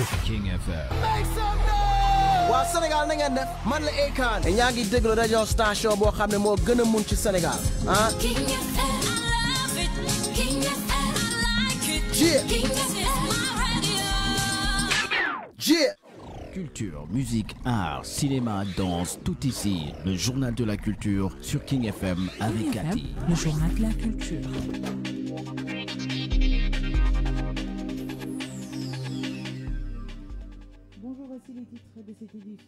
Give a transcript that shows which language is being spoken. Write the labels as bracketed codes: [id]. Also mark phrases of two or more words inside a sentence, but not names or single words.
[en] King FM. Make some noise! [wo] waa Sénégal na ngeen def man la Akon et ñaa ngi déglu rajo station boo xam ne moo gën a mun ci Sénégal ah. [en] King FM, I love it. King FM, I like it. Yeah. King FM is my radio. Yeah. [fr] Culture, musique, art, cinéma, danse, tout ici. Le journal de la culture sur King FM avec King FM, Cathy. le journal de la culture. Bonjour, voici les titres de cette édition.